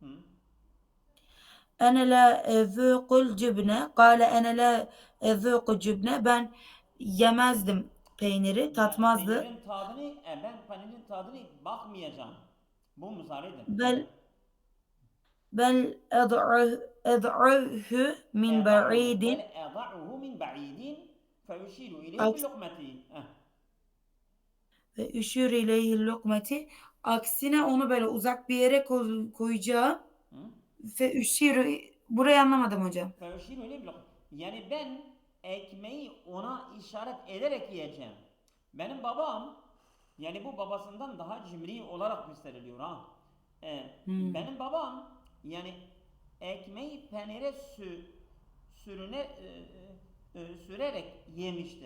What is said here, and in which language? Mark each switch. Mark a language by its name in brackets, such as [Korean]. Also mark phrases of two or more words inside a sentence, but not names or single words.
[Arabic] أنا لا أذوق الجبن. قال أنا لا أذوق الجبن. [Turkish] Ben yemezdim peyniri, Yani tatmazdı. ben peynirin tadını bakmayacağım. Bu muzaridir. Evet. [Arabic] بل بل أدعه من اضعه بل ba'idin. اضعه من بعيد فيشير اليه [Turkish] Aks [Arabic] بلقمته. وأشير إليه بلقمتي. [Turkish] Aksine onu böyle uzak bir yere koyacağım. Hı? [Arabic] وأشير, [Turkish] burayı anlamadım hocam. [Arabic] فيشير اليه بلقمته. [Turkish] Yani ben ekmeği ona işaret ederek yiyeceğim. Benim babam yani bu babasından daha cimri olarak gösteriliyor ha. Hmm. Benim babam yani ekmeği peynire sürüne sürerek yemiştir.